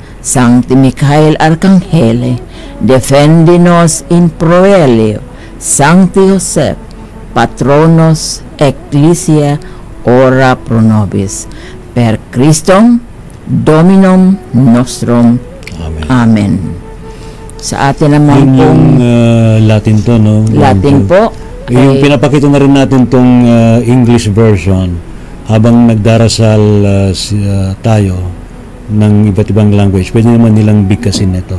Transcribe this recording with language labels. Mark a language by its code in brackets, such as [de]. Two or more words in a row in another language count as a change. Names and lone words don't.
[la] Sancti Michael Arcangele, defendi nos in proelio. Sancti Joseph, patronos ecclesia, ora pro nobis. Per Christum Dominum nostrum. Amen. [tl] Amen. Sa atin naman Yun yung Latin to, no? Latin po. Yung pinapakita na rin natin tong [en] English version. [tl] habang nagdarasal tayo ng iba't ibang language, pwede naman nilang bigkasin ito.